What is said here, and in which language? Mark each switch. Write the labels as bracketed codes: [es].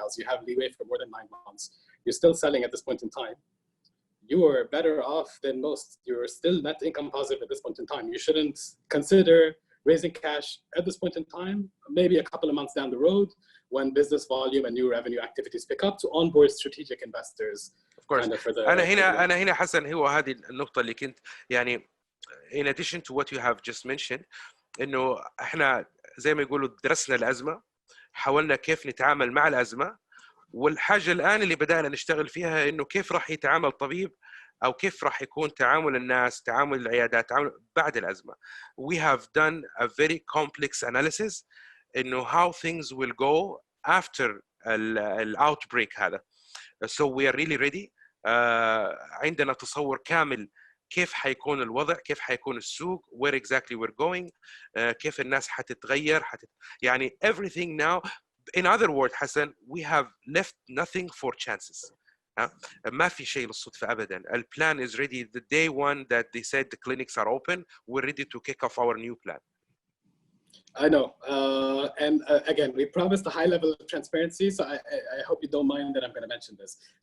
[en] You have leeway for more than 9 months. You're still selling at this point in time. You are better off than most. You're still net income positive at this point in time. You shouldn't consider raising cash at this point in time, maybe a couple of months down the road when business volume and new revenue activities pick up, to onboard strategic investors. Of course. [ar] أنا هنا حسن هو هذه النقطة اللي كنت يعني [en] in addition to what you have just mentioned, [ar] إنه إحنا زي ما يقولوا درسنا الأزمة، حاولنا كيف نتعامل مع الأزمة، والحاجة الآن اللي بدأنا نشتغل فيها إنه كيف راح يتعامل طبيب أو كيف راح يكون تعامل الناس، تعامل العيادات، تعامل بعد الأزمة. [en] We have done a very complex analysis [ar] إنه [en] how things will go after the outbreak [ar] هذا. [en] So we are really ready. [ar] عندنا تصور كامل كيف حيكون الوضع، كيف حيكون السوق، [en] where exactly we're going، [ar] كيف الناس حتتغير، يعني [en] everything now. In other words حسن, we have left nothing for chances. [ar] ما في شيء للصدفة أبدا. [en] البلان is ready. The day one that they said the clinics are open, we're ready to kick off our new plan. I know, and again, we promised a high level of transparency, so I hope you don't mind that I'm going to mention this.